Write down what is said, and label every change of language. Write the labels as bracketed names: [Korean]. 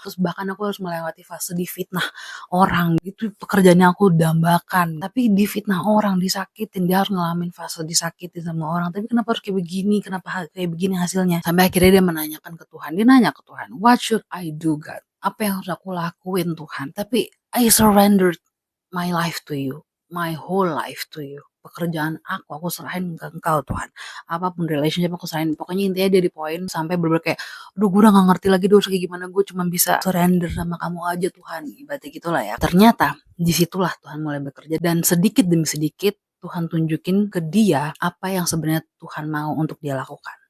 [Indonesian] Terus bahkan aku harus melewati fase difitnah orang, itu pekerjaannya aku dambakan, tapi difitnah orang, disakitin, dia harus ngalamin fase disakitin sama orang, tapi kenapa harus kayak begini, kenapa kayak begini hasilnya. Sampai akhirnya dia menanyakan ke Tuhan, dia nanya ke Tuhan, [English] what should I do God, [Indonesian] apa yang harus aku lakuin Tuhan. Tapi [English] I surrendered my life to you, my whole life to you. [Indonesian] Pekerjaan aku serahin ke Engkau Tuhan. Apapun relationship aku serahin. Pokoknya intinya dia di poin sampai bener-bener kayak, aduh gue udah gak ngerti lagi harus kayak gimana, gue cuma bisa surrender sama kamu aja Tuhan. Ibaratnya gitulah ya. Ternyata disitulah Tuhan mulai bekerja, dan sedikit demi sedikit Tuhan tunjukin ke dia apa yang sebenarnya Tuhan mau untuk dia lakukan.